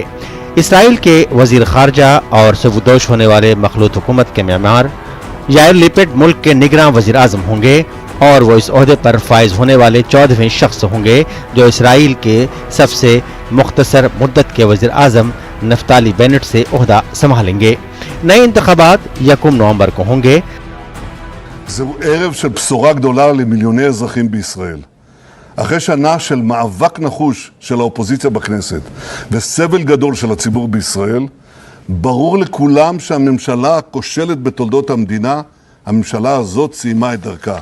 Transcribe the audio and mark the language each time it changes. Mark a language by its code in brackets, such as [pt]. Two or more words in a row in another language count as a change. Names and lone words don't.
[ur] اسرائیل کے وزیر خارجہ اور سبکدوش ہونے والے مخلوط حکومت کے معمار یائر لیپڈ ملک کے نگراں وزیر اعظم ہوں گے اور وہ اس عہدے پر فائز ہونے والے 14ویں شخص ہوں گے جو اسرائیل کے سب سے مختصر مدت کے وزیر اعظم نفتالی بینٹ سے عہدہ سنبھالیں گے۔ نئے انتخابات 1 نومبر کو ہوں گے۔ [he] זהו ערב של בשורה גדולה למיליוני אזרחים בישראל. אחרי שנה של מאבק נחוש של האופוזיציה בכנסת וסבל גדול של הציבור בישראל, ברור לכולם שהממשלה הכושלת בתולדות המדינה, הממשלה הזאת סיימה את דרכה.